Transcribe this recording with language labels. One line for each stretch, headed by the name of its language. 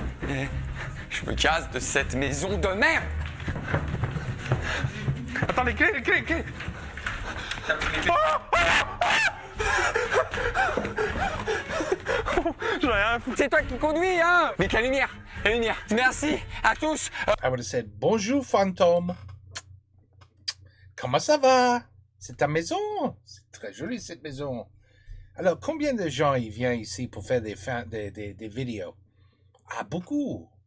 French: Eh, je me casse de cette maison de merde. Attends, les clés. J'en ai rien à foutre. C'est toi qui conduis, hein? Vite, la lumière. Merci à tous.
English: I would have said,
French: bonjour, fantôme. Comment ça va? C'est ta maison? C'est très joli, cette maison. Alors, combien de gens ils viennent ici pour faire des vidéos? Ah, beaucoup.